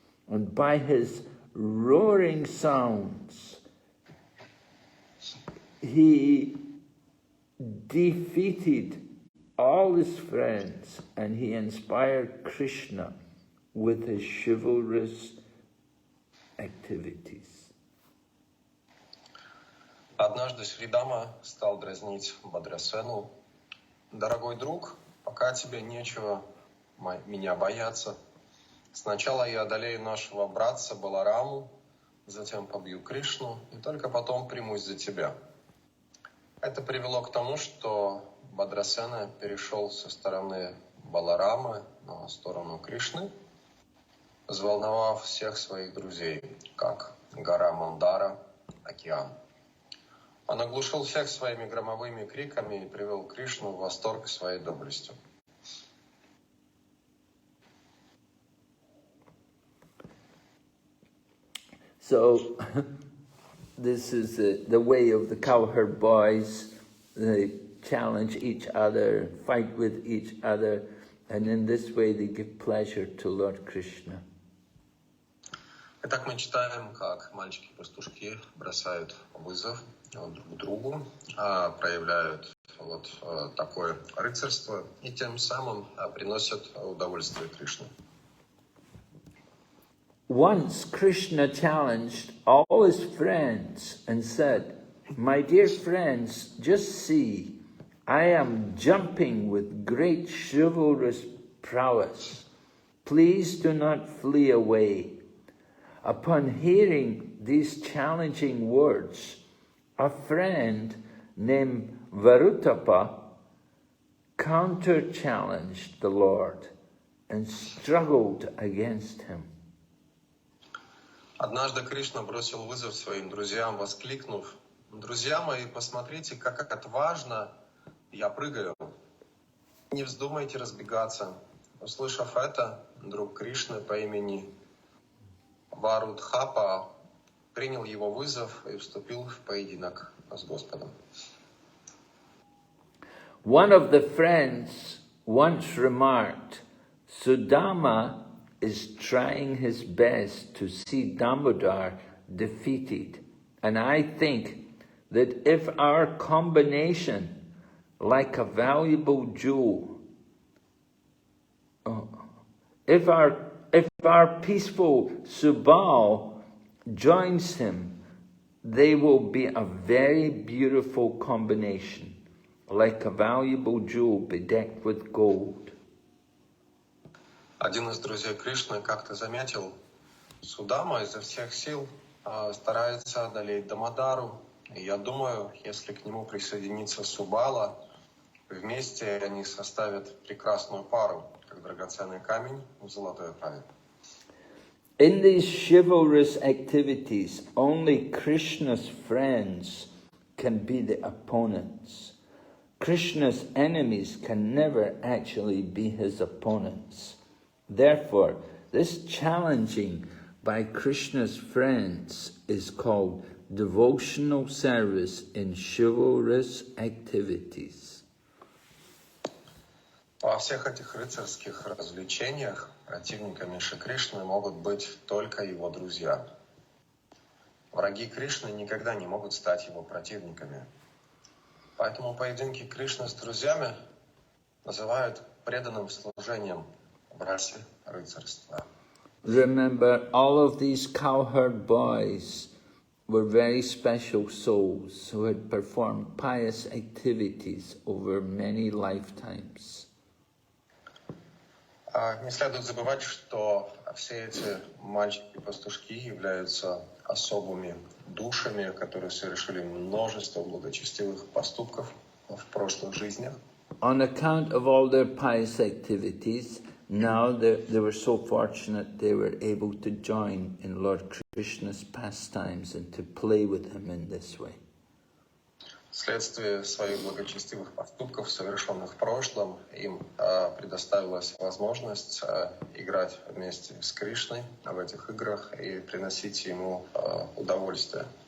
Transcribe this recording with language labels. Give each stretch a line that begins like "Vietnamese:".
English: And by his roaring sounds, he defeated all his friends, and he inspired Krishna with his chivalrous activities.
Russian: Однажды Шридама стал дразнить Бадрасену. «Дорогой друг, пока тебе нечего меня бояться. Сначала я одолею нашего братца Балараму, затем побью Кришну, и только потом примусь за тебя». Это привело к тому, что Бадрасена перешел со стороны Баларамы на сторону Кришны, взволновав всех своих друзей, как гора Мандара, океан. Он оглушил всех своими громовыми криками и привел Кришну в восторг своей доблестью.
English: So, this is the way of the cowherd boys. They challenge each other, fight with each other, and in this way they give pleasure to Lord Krishna.
Russian: Итак, мы читаем, как мальчики-пастушки бросают вызов друг другу, проявляют такое рыцарство и тем самым приносят удовольствие Кришне.
English: Once Krishna challenged all his friends and said, "My dear friends, just see, I am jumping with great chivalrous prowess. Please do not flee away." Upon hearing these challenging words, a friend named Varutapa counter-challenged the Lord and struggled against him.
Russian: Однажды Кришна бросил вызов своим друзьям, воскликнув: «Друзья мои, посмотрите, как отважно я прыгаю». Не вздумайте разбегаться. Услышав это, друг Кришны по имени Варудхапа принял его вызов и вступил в поединок с Господом.
English: One of the friends once remarked, Sudama is trying his best to see Damodar defeated. And I think that if our combination, like a valuable jewel, if our peaceful Subal joins him, they will be a very beautiful combination, like a valuable jewel bedecked with gold.
Russian: Один из друзей Кришны как-то заметил, Судама изо всех сил старается одолеть Дамодару. И я думаю, если к нему присоединится Субала, вместе они составят прекрасную пару, как драгоценный камень в золотой оправе.
English: In these chivalrous activities, only Krishna's friends can be the opponents. Krishna's enemies can never actually be his opponents. Therefore, this challenging by Krishna's friends is called devotional service in chivalrous activities.
Russian: Во всех этих рыцарских развлечениях противниками Шри Кришны могут быть только его друзья. Враги Кришны никогда не могут стать его противниками. Поэтому поединки Кришны с друзьями называют преданным служением в расе рыцарства.
English: Remember, all of these cowherd boys were very special souls who had performed pious activities over many lifetimes.
Russian: Не следует забывать, что все эти мальчики-пастушки являются особыми душами, которые совершили множество благочестивых поступков в прошлых жизнях.
English: On account of all their pious activities, now they were so fortunate they were able to join in Lord Krishna's pastimes and to play with him in this way.
Russian: Вследствие своих благочестивых поступков, совершенных в прошлом, им предоставилась возможность играть вместе с Кришной в этих играх и приносить ему удовольствие.